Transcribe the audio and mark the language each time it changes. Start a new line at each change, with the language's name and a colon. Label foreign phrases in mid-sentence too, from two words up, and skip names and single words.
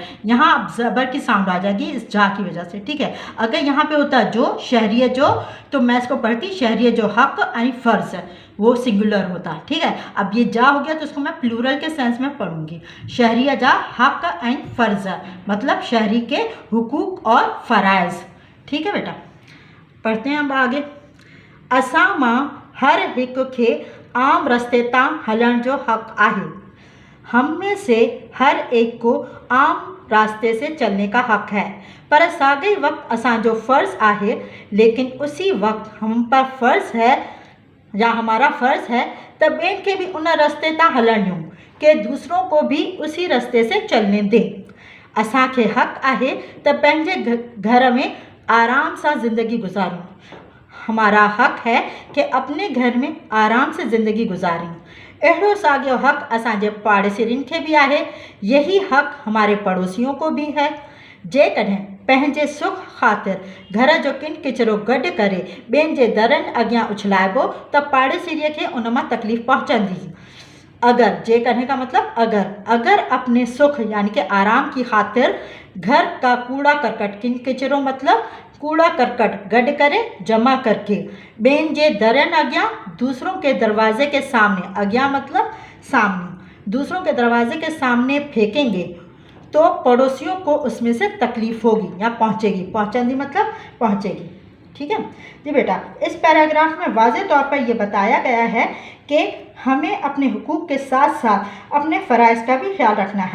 Urdu: یہاں اب زبر کی ساؤنڈ آ جائے گی اس جا کی وجہ سے۔ ٹھیک ہے، اگر یہاں پہ ہوتا جو
Sindhi: शहरिया जो,
Urdu: تو میں اس کو پڑھتی
Sindhi: शहरिया जो हक आई फ़र्ज़,
Urdu: وہ سنگولر ہوتا. ٹھیک ہے، اب یہ جا ہو گیا تو اس کو میں پلورل کے سینس میں پڑھوں گی.
Sindhi: शहरिया जा हक आई फ़र्ज़
Urdu: مطلب شہری کے حقوق اور فرائض. ٹھیک ہے بیٹا، پڑھتے ہیں اب آگے.
Sindhi: असां मां हर हिक खे आम रस्ते तां हलण जो हक़ आहे।
Urdu: ہم میں سے ہر ایک کو عام راستے سے چلنے کا حق ہے,
Sindhi: पर साॻे वक्त असांजो फ़र्ज़ आहे।
Urdu: لیکن اسی وقت ہم پر فرض ہے یا ہمارا فرض ہے या हमारा फ़र्ज़ है
Sindhi: त ॿियनि खे भी उन रस्ते तां हलण ॾियूं
Urdu: کہ دوسروں کو بھی اسی رستے سے چلنے دیں.
Sindhi: असांखे हक़ आहे त पंहिंजे घर में आराम सां ज़िंदगी गुजारूं।
Urdu: ہمارا حق ہے کہ اپنے گھر میں آرام سے زندگی گزاریں.
Sindhi: अहिड़ो साॻियो हक़ असांजे पाड़ेसिरियुनि खे बि आहे।
Urdu: یہی حق ہمارے پڑوسیوں کو بھی ہے.
Sindhi: जेकॾहिं पंहिंजे सुख ख़ातिर घर जो किन किचिरो गॾु करे ॿियनि जे दरनि अॻियां उछलाइबो त पाड़ेसिरीअ खे उन मां तकलीफ़ पहुचंदी।
Urdu: اگر,
Sindhi: जेकॾहिं का
Urdu: مطلب اگر اپنے سکھ یعنی کہ آرام کی خاطر گھر کا کوڑا کرکٹ,
Sindhi: किन किचरो
Urdu: مطلب کوڑا کرکٹ
Sindhi: गॾु करे
Urdu: جمع کر کے
Sindhi: ॿियनि जे दरनि अॻियां,
Urdu: دوسروں کے دروازے کے سامنے، اگیاں مطلب سامنے، دوسروں کے دروازے کے سامنے پھینکیں گے تو پڑوسیوں کو اس میں سے تکلیف ہوگی یا پہنچے گی. پہنچے گی مطلب پہنچے گی۔ ٹھیک ہے جی بیٹا، اس پیراگراف میں واضح طور پر یہ بتایا گیا ہے کہ ہمیں اپنے حقوق کے ساتھ ساتھ اپنے فرائض کا بھی خیال رکھنا ہے.